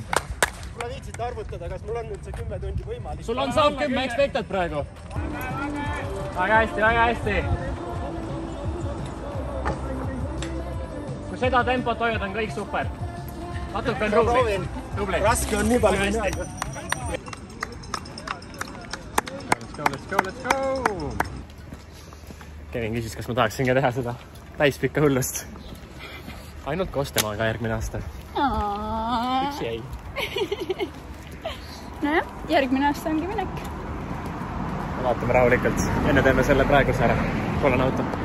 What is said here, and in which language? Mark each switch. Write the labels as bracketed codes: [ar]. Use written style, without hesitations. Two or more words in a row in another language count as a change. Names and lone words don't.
[et] Mulle viitsid arvutada, kas mul on nüüd see 10 tundi võimalik? Sul on saab 10 expected praegu. Väga hästi. Kui seda tempot hoiad, on kõik super. Natuke on rubli. Raske on nii palju. [en] Let's go! [et] Kevin küsis, kas ma tahaksin ka teha seda täispikka hullust. Ainult koos temaga järgmine aasta. Üks jäi. Nojah, järgmine aasta ongi minek. Vaatame rahulikult. Enne teeme selle praeguse ära. Kollane auto.